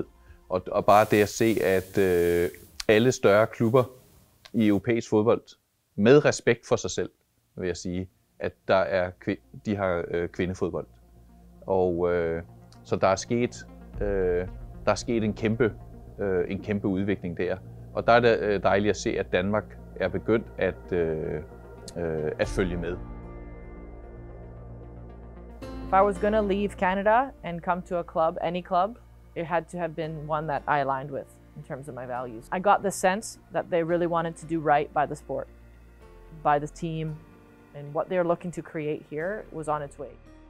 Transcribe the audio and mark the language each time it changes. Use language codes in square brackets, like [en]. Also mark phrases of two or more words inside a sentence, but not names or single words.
[da] Og bare det at se, at alle større klubber i europæisk fodbold, med respekt for sig selv, vil jeg sige, at de har kvindefodbold. Og så der er sket en kæmpe udvikling der. Og der er det dejligt at se, at Danmark er begyndt at følge med. [en] If I was going to leave Canada and come to a club, any club, it had to have been one that I aligned with in terms of my values. I got the sense that they really wanted to do right by the sport, by the team, and what they're looking to create here was on its way.